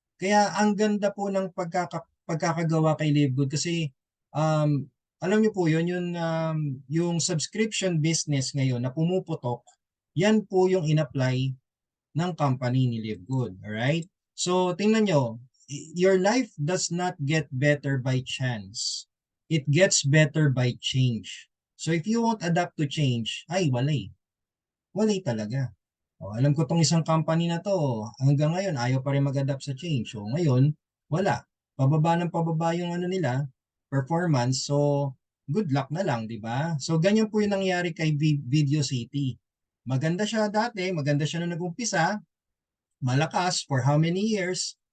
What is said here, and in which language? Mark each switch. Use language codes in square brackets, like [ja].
[tl] Kaya ang ganda po ng pagkakagawa kay Live Good kasi alam niyo po yun, yung subscription business ngayon na pumuputok, yan po yung in-apply ng company ni Live Good. Alright? [en] So, [tl] tingnan nyo, [en] your life does not get better by chance. It gets better by change. So, if you won't adapt to change, [tl] ay, walay. Walay talaga. O, alam ko tong isang company na to, hanggang ngayon, ayaw pa rin mag-adapt sa change. So, ngayon, wala. Pababa ng pababa yung nila, performance. So, good luck na lang, di ba? So, ganyan po yung nangyari kay Video City. Maganda siya dati, maganda siya nung nag-umpisa, malakas for how many years.